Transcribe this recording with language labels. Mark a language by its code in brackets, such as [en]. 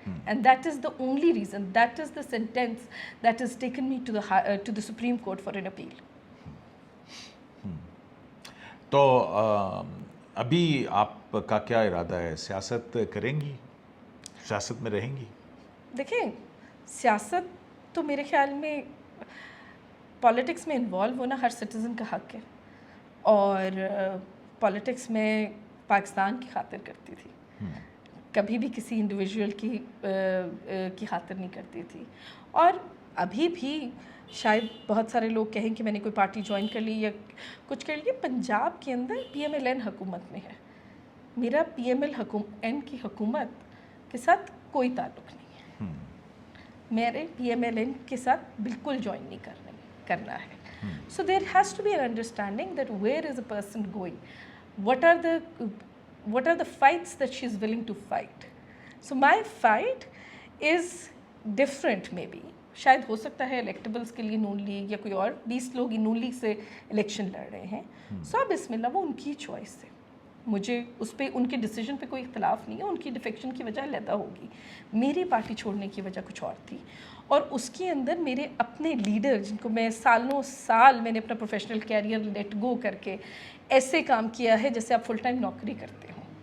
[en] And that is the only reason, that is the sentence that has taken me to the Supreme Court for an appeal. [ur] تو ابھی آپ کا کیا ارادہ ہے, سیاست کریں گی, سیاست میں رہیں گی؟ دیکھیں, سیاست تو میرے خیال میں پالیٹکس میں انوالو ہونا ہر سٹیزن کا حق ہے, اور پالیٹکس میں پاکستان کی خاطر کرتی تھی, کبھی بھی کسی انڈیویژول کی خاطر نہیں کرتی تھی. اور ابھی بھی شاید بہت سارے لوگ کہیں کہ میں نے کوئی پارٹی جوائن کر لی یا کچھ کر لی. پنجاب کے اندر PMLN حکومت میں ہے, میرا PMLN کی حکومت کے ساتھ کوئی تعلق نہیں ہے, میرے PMLN کے ساتھ بالکل جوائن نہیں کر رہی. کرنا ہے. [en] So there has to be an understanding that where is a person going, what are the fights that she's willing to fight. So my fight is different maybe. [ur] شاید ہو سکتا ہے الیکٹیبلس کے لیے نون لیگ یا کوئی اور 20 لوگ نون لیگ سے الیکشن لڑ رہے ہیں. سو بسم اللہ، وہ ان کی چوائس ہے. مجھے اس پہ ان کے ڈیسیجن پہ کوئی اختلاف نہیں ہے. ان کی ڈیفیکشن کی وجہ علیحدہ ہوگی. میری پارٹی چھوڑنے کی وجہ کچھ اور تھی، اور اس کے اندر میرے اپنے لیڈر جن کو میں سالوں سال میں نے اپنا پروفیشنل کیریئر لیٹ گو کر کے ایسے کام کیا ہے جیسے آپ فل ٹائم نوکری کرتے ہوں.